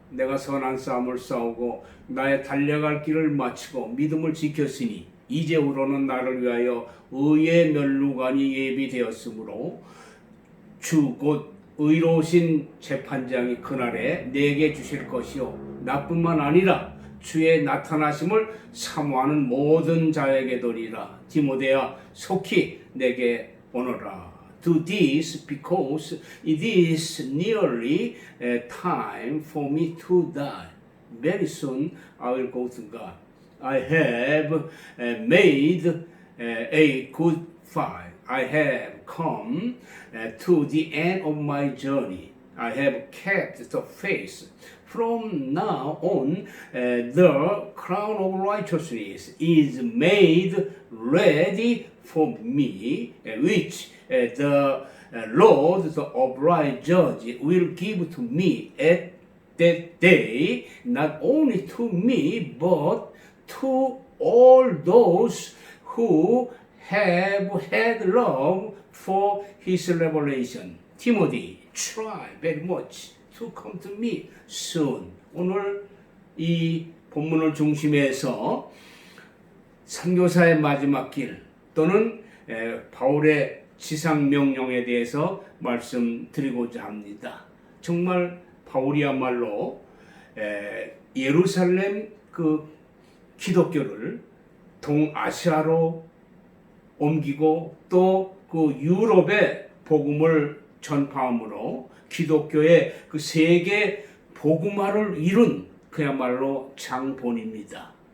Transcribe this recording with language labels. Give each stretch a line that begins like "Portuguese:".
Korean: 내가 선한 싸움을 싸우고 나의 달려갈 길을 마치고 믿음을 지켰으니 이제후로는 나를 위하여 의의 면류관이 예비되었으므로 주 곧 의로우신 재판장이 그날에 내게 주실 것이요 나뿐만 아니라 주의 나타나심을 사모하는 모든 자에게 도리라. 디모데야 속히 내게 오너라.
English: Do this because it is nearly time for me to die. Very soon I will go to God. I have made a good fight. I have come to the end of my journey. I have kept the faith. From now on, the crown of righteousness is made ready for me, which the Lord, the upright judge, will give to me at that day, not only to me, but to all those who have had love for his revelation. Timothy, try very much to come to me soon.
Korean: 오늘 이 본문을 중심해서 선교사의 마지막 길 또는 바울의 지상 명령에 대해서 말씀드리고자 합니다. 정말 바울이야말로 예루살렘 그 기독교를 동아시아로 옮기고 또 그 유럽의 복음을 전파함으로 기독교의 그 세계 복음화를 이룬 그야말로 장본입니다.